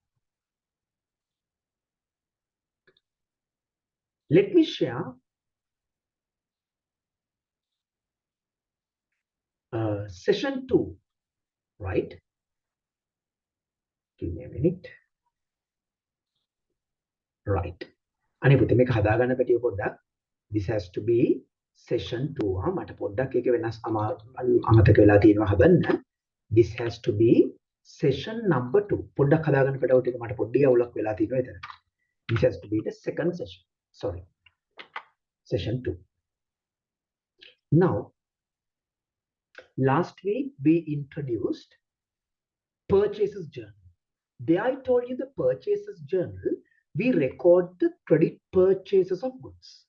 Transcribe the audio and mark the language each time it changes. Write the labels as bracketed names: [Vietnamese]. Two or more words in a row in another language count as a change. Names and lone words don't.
[English] Let me share session 2, right? Give me a minute. Right. [Sinhala] අනේ පුතේ මේක හදාගන්න පැටිය පොඩ්ඩක්. [English] This has to be session 2. [Sinhala] මට පොඩ්ඩක් ඒක වෙනස් අමතක වෙලා තියෙනවා හදන්න. [English] This has to be session number 2. [Sinhala] පොඩ්ඩක් හදාගන්න පැටවුත් එක මට පොඩ්ඩක් අවුලක් වෙලා තියෙනවා එතන. [English] This has to be the second session. Sorry. Session 2. Now, last week we introduced purchases journal. There I told you the purchases journal, we record the credit purchases of goods.